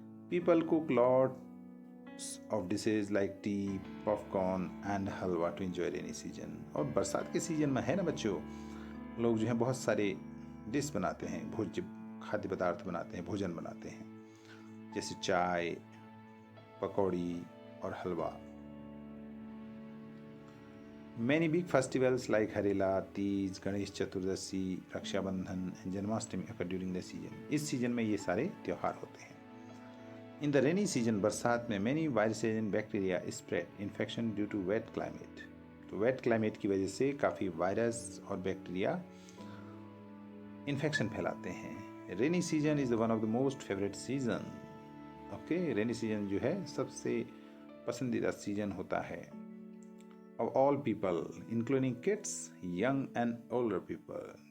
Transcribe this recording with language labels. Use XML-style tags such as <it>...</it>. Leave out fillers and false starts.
<en>People cook lots of dishes like tea, popcorn and halwa to enjoy rainy season.</en> <hi>और बरसात के season में है ना बच्चों, लोग जो है बहुत सारे डिश बनाते हैं, भोज्य खाद्य पदार्थ बनाते हैं, भोजन बनाते हैं, जैसे चाय, पकौड़ी और हलवा।</hi> <en>Many big festivals like Harela, Teej, Ganesh Chaturdashi, Rakshabandhan and Janmashtami occur during the season.</en> <hi>इस सीजन में ये सारे त्योहार होते हैं।</hi> <en>in the rainy season,</en> <hi>बरसात में</hi> <en>many viruses and bacteria spread infection due to wet climate.</en> <hi>तो वेट क्लाइमेट की वजह से काफ़ी वायरस और बैक्टीरिया इन्फेक्शन फैलाते हैं।</hi> <en>Rainy season is one of the most favourite season. Okay, rainy season</en> <hi>जो है सबसे पसंदीदा सीजन होता है</hi> <en>of all people including kids, young and older people।</en>